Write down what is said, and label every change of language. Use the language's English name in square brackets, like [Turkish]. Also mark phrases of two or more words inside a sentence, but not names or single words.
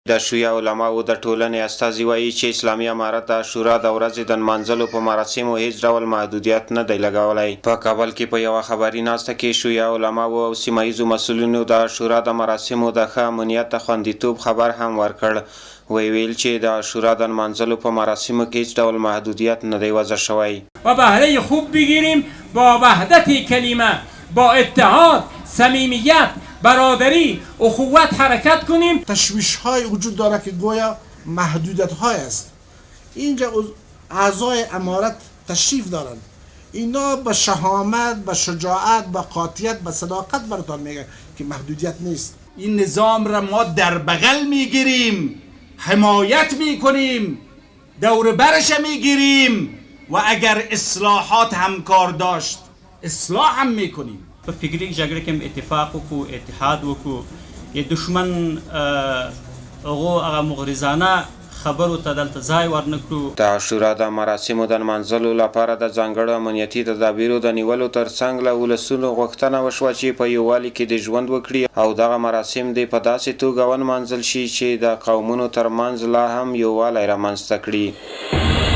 [Pashto] د شیعه علماو د ټولنې استازي وایي چې اسلامي امارت د عاشورا د ورځې د نمانځلو په مراسمو هیڅ ډول محدودیت نه دی لګولی. په کابل کې په یوه خبري ناسته کې شیعه علماو او سیمه ییزو مسؤلینو د عاشورا د مراسمو د ښه امنیت د خوندیتوب خبر هم ورکړ. ویل چې د عاشورا د نمانځلو په مراسمو کې هیڅ ډول محدودیت نه دی وضع شوی. [Persian] و بهره خوب بگیریم، با وحدت کلمه، با اتحاد، صمیمیت، برادری، اخوت حرکت کنیم. تشویش های وجود داره که گویا محدودیت های است. اینجا اعضای امارت تشریف دارن، اینا با شهامت، با شجاعت، با قاطعیت، با صداقت براتون میگن که محدودیت نیست. این نظام را ما در بغل میگیریم، حمایت میکنیم، دور برش میگیریم و اگر اصلاحات هم کار داشت اصلاح هم میکنیم. [Pashto] په فکري جګړه کې اتفاق وکړو، اتحاد وکړو، د دشمن هغه مغرضانه خبرو ته دلته ځای ورنکړو. د عاشورا د مراسمو د نمانځلو لپاره د ځانګړو امنیتي تدابیرو د نیولو ترڅنګ له ولسونو غوښتنه وشوه چې په یووالي کې د ژوند وکړي او دغه مراسم دې په داسې توګه ونمانځل شي چې د قومونو ترمنځ لا هم یووالی رامنځته کړي.